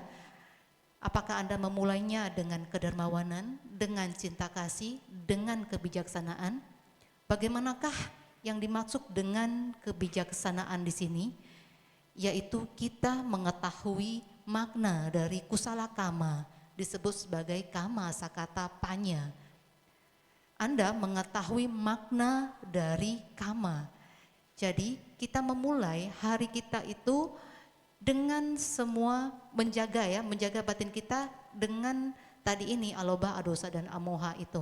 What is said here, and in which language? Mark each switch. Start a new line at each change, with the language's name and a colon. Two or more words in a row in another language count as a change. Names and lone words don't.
Indonesian: Apakah Anda memulainya dengan kedermawanan, dengan cinta kasih, dengan kebijaksanaan? Bagaimanakah yang dimaksud dengan kebijaksanaan di sini? Yaitu kita mengetahui makna dari
Pali: kusala kama,
Indonesian: disebut sebagai
Pali: kama sakata panya.
Indonesian: Anda mengetahui makna dari kama. Jadi kita memulai hari kita itu dengan semua menjaga batin kita dengan tadi ini aloba, adosa dan amoha itu.